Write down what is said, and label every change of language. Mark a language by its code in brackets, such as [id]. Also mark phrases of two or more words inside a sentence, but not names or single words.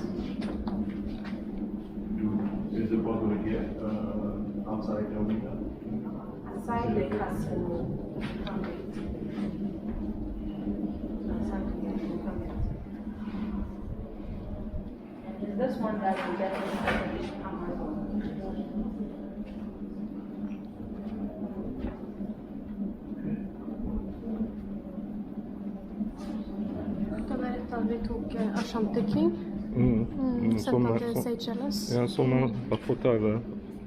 [en] Is it possible to get outside Elmina? Outside the castle. And this one that we get in Amazon. [no] Vi tok Ashanti King. Sett på til Seychelles. Ja, som har fått over